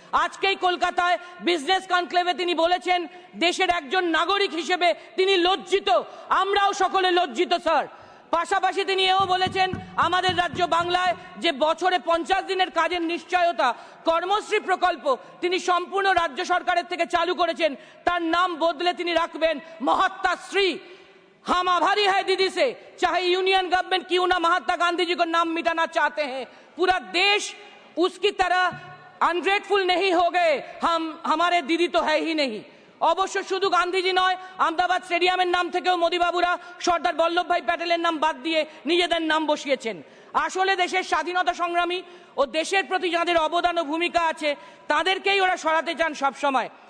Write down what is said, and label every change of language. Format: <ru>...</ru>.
<bn>আজকেই কলকাতায় বিজনেস কনক্লেভে তিনি বলেছেন দেশের একজন নাগরিক হিসেবে তিনি লজ্জিত। আমরাও সকলে লজ্জিত স্যার। পাশাপাশি তিনি এও বলেছেন আমাদের রাজ্য বাংলায় যে বছরে 50 দিনের কাজের নিশ্চয়তা কর্মশ্রী প্রকল্প তিনি সম্পূর্ণ রাজ্য সরকারের থেকে চালু করেছেন, তার নাম বদলে তিনি রাখবেন মহাত্মা শ্রী।</bn> <hi>हम आभारी है दीदी से, चाहे यूनियन गवर्नमेंट क्यों ना महात्मा गांधी जी को नाम मिटाना चाहते हैं, पूरा देश उसकी तरह अनग्रेटफुल नहीं हो गए। हमारे दीदी तो है ही नहीं।</hi> <bn>অবশ্য শুধু গান্ধীজি নয়, আহমেদাবাদ স্টেডিয়ামের নাম থেকেও মোদিবাবুরা সর্দার বল্লভভাই প্যাটেলের নাম বাদ দিয়ে নিজেদের নাম বসিয়েছেন। আসলে দেশের স্বাধীনতা সংগ্রামী ও দেশের প্রতি যাদের অবদান ও ভূমিকা আছে তাদেরকেই ওরা সরাতে চান সবসময়।</bn>